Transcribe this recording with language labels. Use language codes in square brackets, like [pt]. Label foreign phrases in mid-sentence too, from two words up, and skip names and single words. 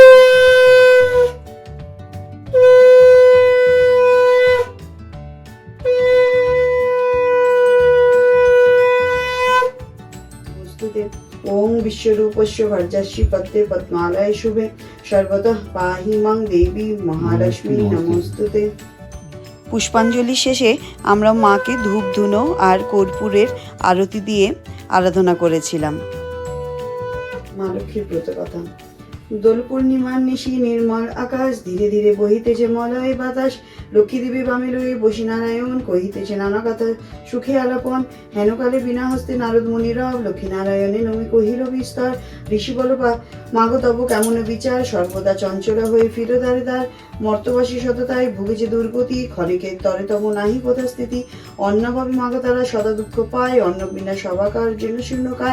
[sa] ओम विश्वरूपस्य भर्जस्य पद्मे पद्मालय शुभे सर्वतः पाहि मां देवी महालक्ष्मी नमोस्तुते। [bn] পুষ্পাঞ্জলি শেষে আমরা মাকে ধূপ ধুনো আর কর্পূরের আরতি দিয়ে আরাধনা করেছিলাম। মা লক্ষ্মীর ব্রত কথা। দোল পূর্ণিমার নিশি নির্মল আকাশ, ধীরে ধীরে বহিতেছে মলয় বাতাস, লক্ষ্মী দেবী বামে লয়ে বসি নারায়ণ, কহিতেছে নানা কথা সুখে আলাপন, হেনকালে বিনা হস্তে নারদ মুনিরব, লক্ষ্মী নারায়ণে নমি কহিল বিস্তর, ঋষি বল মাগো তব কেমন বিচার, সর্বদা চঞ্চলা হয়ে ফিরো দ্বারে দ্বার, মর্তবাসী সততায় ভুগেছে দুর্গতি, ক্ষণিকের তরে তব নাহি কোথা স্থিতি, অন্নভাবে মাগো তারা সদা দুঃখ পায়, অন্ন বিনা সবাকার জন্য শূন্যকায়।